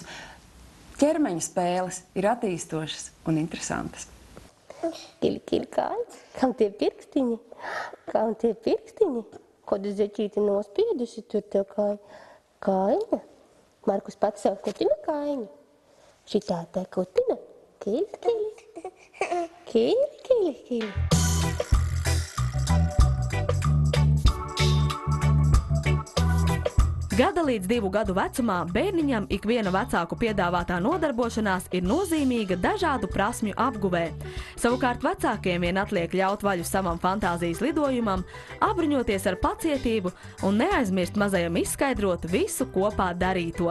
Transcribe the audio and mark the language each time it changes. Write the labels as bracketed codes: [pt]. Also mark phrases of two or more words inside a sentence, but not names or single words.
[lv] Ķermeņa spēles ir attīstošas un interesantas. Kili, kili, kājas? Kam tie pirkstiņi? Kam tie pirkstiņi? Kādu zeķīti nospiedusi tur tev kājiņa? Markus pats sev kutina kājiņu. Šitā te kutina. Kili, kili. Kili, kili, kili. Gada līdz 2 gadu vecumā bērniņam ikviena vecāku piedāvātā nodarbošanās ir nozīmīga dažādu prasmju apguvē. Savukārt vecākiem vien atliek ļaut vaļu savam fantāzijas lidojumam, apbruņoties ar pacietību un neaizmirst mazajam izskaidrot visu kopā darīto.